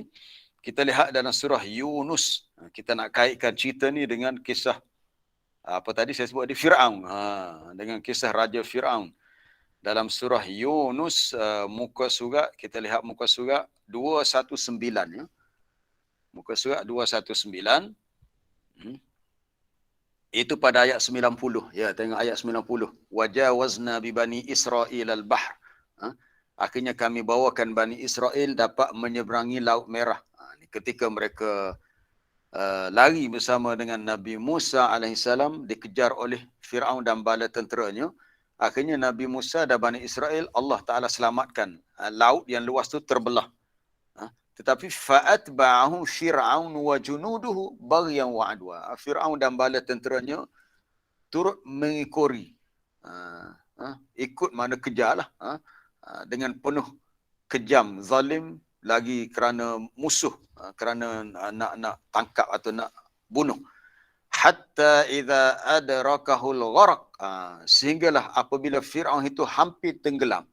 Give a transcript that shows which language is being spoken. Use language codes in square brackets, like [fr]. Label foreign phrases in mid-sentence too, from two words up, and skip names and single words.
[ms] Kita lihat dalam surah Yunus. Kita nak kaitkan cerita ni dengan kisah apa tadi saya sebut di Fir'aun. Dengan kisah Raja Fir'aun. dalam surah Yunus, muka surat, kita lihat muka surat 219 ya. Muka surat 219. Itu pada ayat 90. Ya, tengok ayat 90. [ar] وجاوزنا ببني إسرائيل البحر. [ms] Akhirnya kami bawakan Bani Israel dapat menyeberangi Laut Merah. Ketika mereka lari bersama dengan Nabi Musa alaihissalam, dikejar oleh Fir'aun dan bala tenteranya. Akhirnya Nabi Musa dan Bani Israel, Allah Ta'ala selamatkan. Laut yang luas tu terbelah. Tetapi [ar] فأتبعه فرعون وجنوده بغيا وعدوا. [ms] Fir'aun dan bala tenteranya turut mengikori. Ikut mana kejarlah. Dengan penuh kejam, zalim, lagi kerana musuh, kerana nak tangkap atau nak bunuh. [ar] حتى إذا أدركه الغرق, [ms] sehinggalah apabila Firaun itu hampir tenggelam.